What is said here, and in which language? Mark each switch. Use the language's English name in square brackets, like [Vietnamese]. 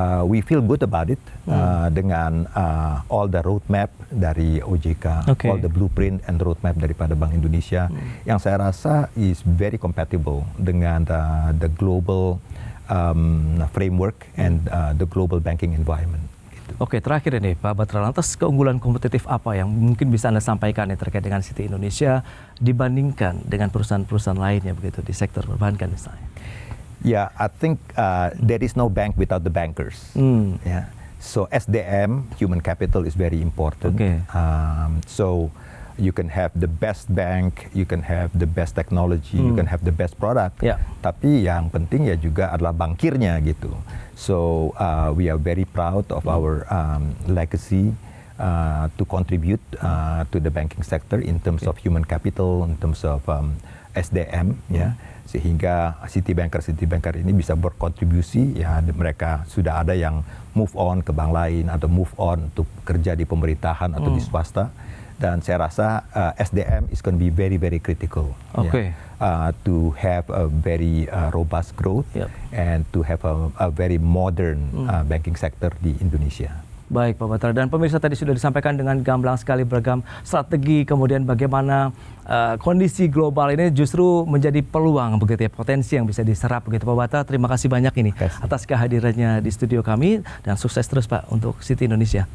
[English] We feel good about it dengan all the roadmap dari OJK, all the blueprint and roadmap [Indonesian] daripada Bank Indonesia yang saya rasa [English] is very compatible dengan the global framework and the global banking environment. Gitu. [Indonesian] Oke, terakhir ini Pak Batra, lantas keunggulan kompetitif apa yang mungkin bisa Anda sampaikan terkait dengan Citi Indonesia dibandingkan dengan perusahaan-perusahaan lainnya begitu di sektor perbankan misalnya? [English] Yeah, I think there is no bank without the bankers. Yeah. So SDM, human capital, is very important. So you can have the best bank, you can have the best technology, you can have the best product. [Indonesian] Tapi yang penting ya juga adalah bankirnya gitu. [English] So we are very proud of our legacy to contribute to the banking sector in terms of human capital, in terms of SDM, [Indonesian] sehingga Citi Banker ini bisa berkontribusi, ya mereka sudah ada yang move on ke bank lain atau move on untuk kerja di pemerintahan atau di swasta. Dan saya rasa [English] SDM is going to be very, very critical to have a very robust growth and to have a very modern banking sector di Indonesia. [Indonesian] Baik Pak Batra, dan pemirsa tadi sudah disampaikan dengan gamblang sekali beragam strategi, kemudian bagaimana kondisi global ini justru menjadi peluang begitu ya, potensi yang bisa diserap begitu Pak Batra. Terima kasih banyak ini atas kehadirannya di studio kami dan sukses terus Pak untuk Citi Indonesia.